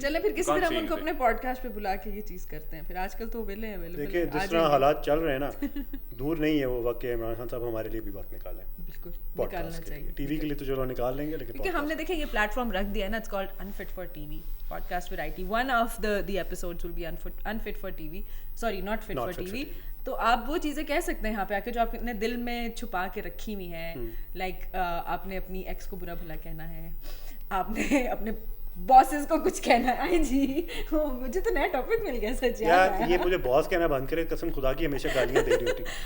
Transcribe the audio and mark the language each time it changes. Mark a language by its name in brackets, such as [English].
[Urdu] چلیں پھر کسی طرح ہم ان کو اپنے پوڈ کاسٹ پہ بلا کے یہ چیز کرتے ہیں. پھر آج کل تو ویلے اویلیبل. دیکھیں جس طرح حالات چل رہے ہیں نا, دور نہیں ہے وہ وقت کہ عمران خان صاحب ہمارے لیے بھی وقت نکالیں. بالکل نکالنا چاہیے. ٹی وی کے لیے تو چلو نکال لیں گے, لیکن کیونکہ ہم نے دیکھیں یہ پلیٹ فارم رکھ دیا ہے نا, [English] It's called unfit for T V podcast variety. One of the episodes will be unfit for TV, sorry not fit for TV. [Urdu] تو آپ وہ چیزیں کہہ سکتے ہیں یہاں پہ آ کے جو آپ نے دل میں چھپا کے رکھی ہوئی ہیں, لائک آپ نے اپنی ایکس کو برا بھلا کہنا ہے, آپ نے اپنے बॉसेस को कुछ कहना है जी. मुझे तो नया टॉपिक मिल गया सच यार. ये मुझे बॉस कहना बंद करे, कसम खुदा की हमेशा गालियां दे रही होती.